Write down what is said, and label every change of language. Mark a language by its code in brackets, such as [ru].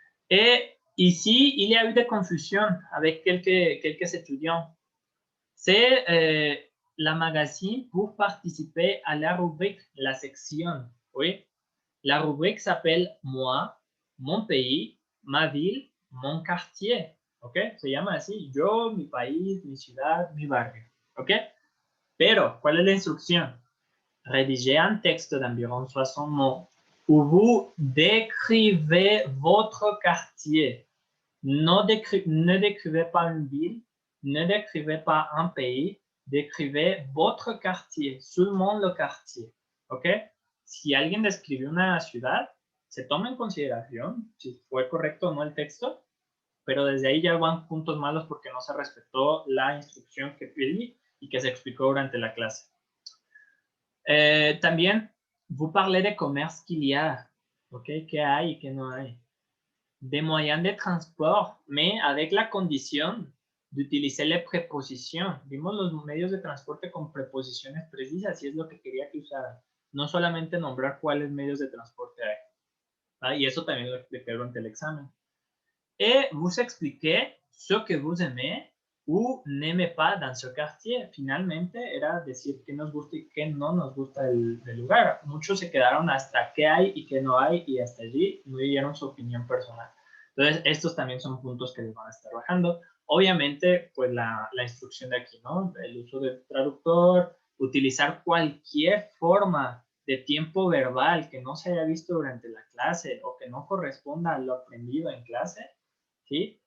[fr] Et ici, il y a eu des confusions avec quelques étudiants. C'est la magazine pour participer à la rubrique, la section. Oui, la rubrique s'appelle Moi, mon pays, ma ville, mon quartier. ¿Ok? [es] Se llama así, yo, mi país, mi ciudad, mi barrio. ¿Ok? Pero, ¿cuál es la instrucción? [fr] Rédigez un texte d'environ 60 mots où vous décrivez votre quartier. Ne décrivez pas une ville, ne décrivez pas un pays, décrivez votre quartier, seulement le quartier. ¿Ok? [es] Si alguien describe una ciudad, se toma en consideración si fue correcto o no el texto, pero desde ahí ya van puntos malos porque no se respetó la instrucción que pedí y que se explicó durante la clase. También, [fr] vous parlez de commerce qu'il y a, ¿ok? [es] ¿Qué hay y qué no hay? [fr] Des moyens de transport, mais avec la condition d'utiliser les prépositions. [es] Vimos los medios de transporte con preposiciones precisas y es lo que quería que usaran. No solamente nombrar cuáles medios de transporte hay. ¿Ah? Y eso también lo expliqué durante el examen. [fr] Et vous expliquez ce que vous aimez ou n'aimez pas dans ce quartier. [es] Finalmente era decir qué nos gusta y qué no nos gusta del lugar. Muchos se quedaron hasta qué hay y qué no hay y hasta allí no dieron su opinión personal. Entonces, estos también son puntos que les van a estar bajando. Obviamente, pues la instrucción de aquí, ¿no? El uso del traductor, utilizar cualquier forma de tiempo verbal que no se haya visto durante la clase o que no corresponda a lo aprendido en clase, ¿sí?